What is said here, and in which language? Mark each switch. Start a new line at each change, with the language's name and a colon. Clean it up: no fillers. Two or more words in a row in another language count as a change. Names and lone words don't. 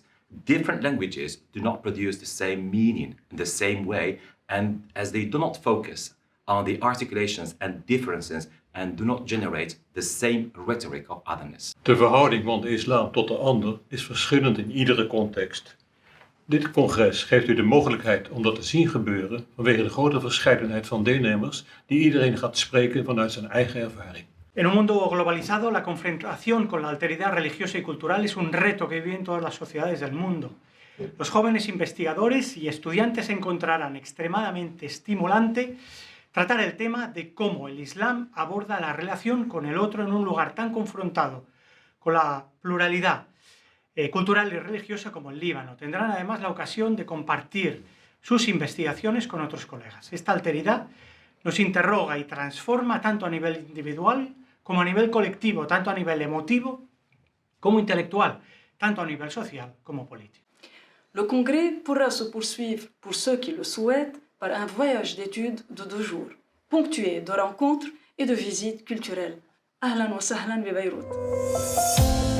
English: Different languages do not produce the same meaning in the same way, and as they do not focus on the articulations and differences and do not generate the same rhetoric of otherness.
Dutch: De verhouding van de islam tot de ander is verschillend in iedere context. Dit congres geeft u de mogelijkheid om dat te zien gebeuren vanwege de grote verscheidenheid van deelnemers die iedereen gaat spreken vanuit zijn eigen ervaring.
Spanish: En un mundo globalizado, la confrontación con la alteridad religiosa y cultural es un reto que viven todas las sociedades del mundo. Los jóvenes investigadores y estudiantes encontrarán extremadamente estimulante tratar el tema de cómo el Islam aborda la relación con el otro en un lugar tan confrontado con la pluralidad cultural y religiosa como el Líbano. Tendrán además la ocasión de compartir sus investigaciones con otros colegas. Esta alteridad nos interroga y transforma tanto a nivel individual como a nivel colectivo, tanto a nivel emotivo como intelectual, tanto a nivel social como político.
French: Le congrès pourra se poursuivre pour ceux qui le souhaitent par un voyage d'études de 2 jours, ponctué de rencontres et de visites culturelles.
Arabic: أهلاً وسهلاً ببيروت.